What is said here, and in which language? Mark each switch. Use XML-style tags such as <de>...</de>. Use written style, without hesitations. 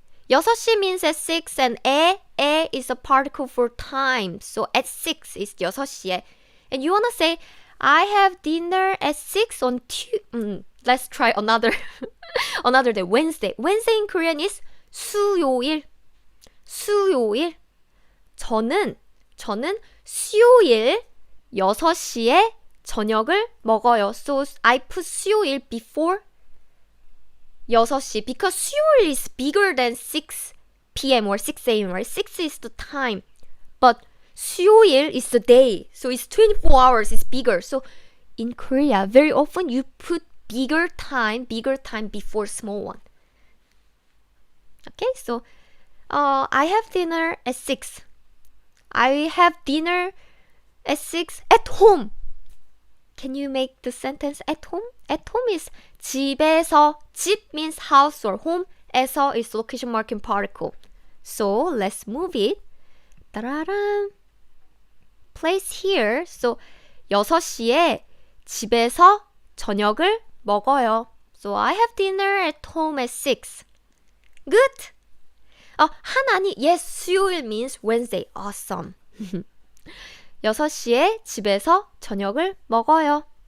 <en>6시 means at 6 and 에 is a particle for time. So at 6 is 6시에. And you want to say, I have dinner at 6 on let's try another day. Wednesday. Wednesday in Korean is 수요일.</en> <ko>저는 수요일 6시에 저녁을 먹어요.</ko> <en>So I put 수요일 before 6시 because 수요일 is bigger than 6 p.m. or 6 a.m. right? 6 is the time. But 수요일 is the day. So it's 24 hours, it's bigger. So in Korea, very often you put bigger time before small one. Okay, so I have dinner at 6. I have dinner at 6 at home. Can you make the sentence at home? At home is 집에서. 집 means house or home. 에서 is location marking particle. So let's move it. 따라란. Place here.</en> <ko>So 6시에 집에서 저녁을 먹어요.</ko> <en>So I have dinner at home at 6. Good. 하나니. Yes, 수요일 means Wednesday. Awesome.</en> <ko>6시에 집에서 저녁을 먹어요.</ko>